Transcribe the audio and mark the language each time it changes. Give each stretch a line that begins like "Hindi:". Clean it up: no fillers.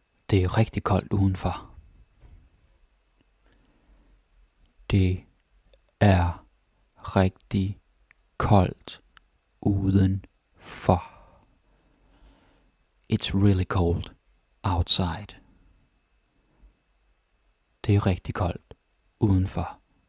Danish: Det er rigtig koldt udenfor. Det er rigtig koldt udenfor.
English: It's really cold outside.
Danish: Det er rigtig koldt udenfor.